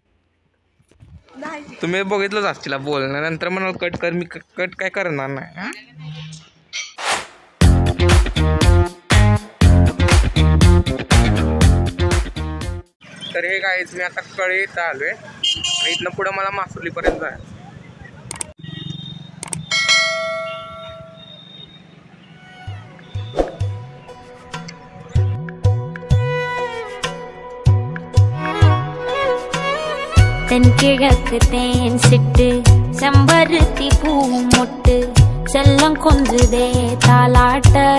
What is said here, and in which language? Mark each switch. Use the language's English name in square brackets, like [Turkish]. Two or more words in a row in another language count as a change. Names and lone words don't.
[Marathi] तुम्ही बघितलंच असतील बोलण्यानंतर मला कट कर, मी कट काय करणार नाही. तर हे गाईज मी आता कळे इथं आलोय आणि इथनं पुढं मला मासुलीपर्यंत जायचं. [Tamil] தென்கிழக்கு தேன் சிட்டு செம்பருத்தி பூ மொட்டு செல்லம் கொஞ்சுதே தாலாட்ட